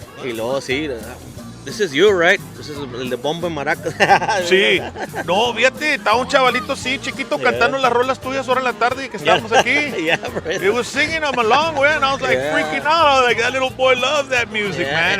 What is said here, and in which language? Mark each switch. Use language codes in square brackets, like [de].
[es] Y luego sí, [en] this is you, right? This is [es] el de bombo y maracas. Sí. No, fíjate, estaba un chavalito así, chiquito, cantando las rolas tuyas ahora en la tarde que estábamos aquí. [en] He was singing them along, güey, and I was like freaking out. Like, that little boy loves that music, man.